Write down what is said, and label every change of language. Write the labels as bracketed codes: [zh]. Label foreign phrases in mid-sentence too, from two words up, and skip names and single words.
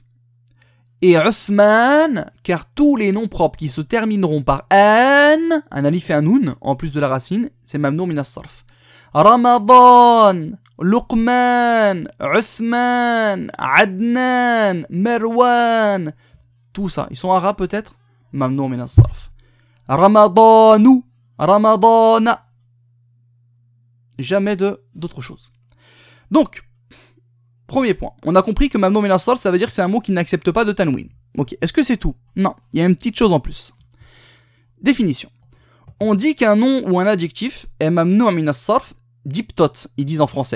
[fr] Et Uthman, car tous les noms propres qui se termineront par an, un alif et un noun, en plus de la racine, c'est [ar] ممنوع من الصرف. [fr] Ramadan, Luqman, Uthman, Adnan, Marwan, tout ça, ils sont arabes peut-être? [ar] ممنوع من الصرف. رمضانُ، رمضانَ. [fr] Jamais d'autre chose. Donc, premier point, on a compris que [ar] ممنوع من الصرف, [fr] ça veut dire que c'est un mot qui n'accepte pas de tanwin. Ok, est-ce que c'est tout? Non, il y a une petite chose en plus. Définition. On dit qu'un nom ou un adjectif est [ar] ممنوع من الصرف [fr] diptot, ils disent en français.